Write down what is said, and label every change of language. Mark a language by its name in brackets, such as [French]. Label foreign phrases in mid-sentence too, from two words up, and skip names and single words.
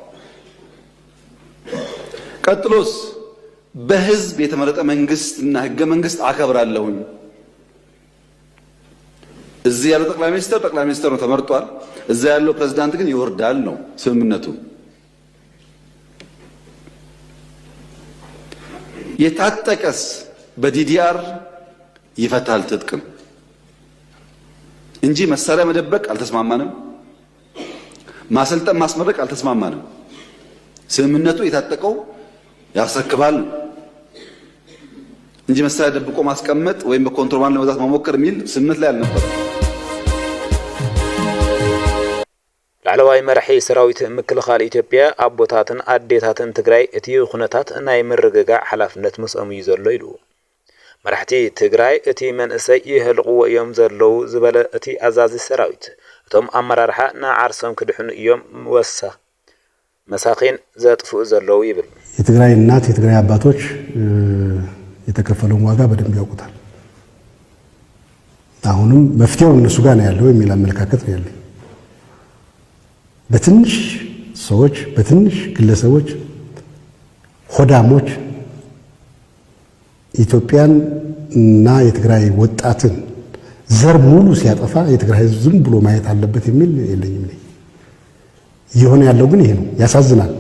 [Amharic] ቀጥሎስ በህዝብ የተመረጠ መንግስትና ህገ መንግስት አከብራለሁኝ እዚህ ያለው ጠቅላይ ሚኒስትር ነው ተመርጧል እዛ ያለው ፕሬዝዳንት ግን ይወርዳል ነው ስምምነቱ የታጠቀስ በዲዲአር ይፈታል ትጥቅም እንጂ መሳሪያ መደበቅ አልተስማማንም ማሰልጠን ማስመረቅ አልተስማማንም ስምምነቱ የታጠቀው ያስረክባል እንጂ መሳሪያ ደብቆ ማስቀመጥ ወይም በኮንትሮባንድ ለመግዛት መሞከር የሚል ስምምነት ላይ አልነበረም [Tigrinya] ላዕለዋይ መራሒ ሰራዊት ምክልኻል ኢትዮጵያ አቦታትን አዴታትን ትግራይ እቲ ኩነታት ናይ ምርግጋዕ ሓላፍነት ምስኦም እዩ ዘሎ ኢሉ መራሕቲ ትግራይ እቲ መንእሰይ ይህልቕዎ እዮም ዘለው ዝበለ እቲ ኣዛዚ ሰራዊት እቶም ኣመራርሓ ንዓርሶም ክድሕኑ እዮም መሳኺን ዘጥፍኡ ዘለው ይብል [Amharic] የትግራይ እናት የትግራይ አባቶች የተከፈለውን ዋጋ በደንብ ያውቁታል አሁንም መፍትሄው እነሱ ጋር ነው ያለው የሚል አመለካከት ነው ያለው በትንሽ ሰዎች በትንሽ ግለሰቦች ሆዳሞች ኢትዮጵያን እና የትግራይ ወጣትን ዘር ሙሉ ሲያጠፋ የትግራይ ህዝብ ዝም ብሎ ማየት አለበት የሚል የለኝም ነኝ ይሆነ ያለው ግን ይሄ ነው ያሳዝናል